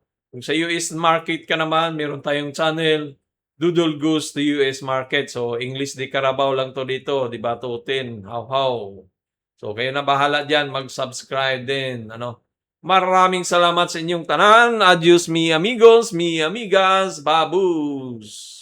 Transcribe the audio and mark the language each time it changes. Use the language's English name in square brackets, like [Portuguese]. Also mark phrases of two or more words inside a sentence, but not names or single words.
[Filipino] Kung sa [English] US market [Filipino] ka naman, meron tayong channel, Doodle Goose to US market. So English de Carabao lang 'to dito, 'di ba, tutin, how. So kayo na bahala diyan, mag-subscribe din ano. Maraming salamat sa inyong tanan. [Spanish] Adios mi amigos, mi amigas, babus.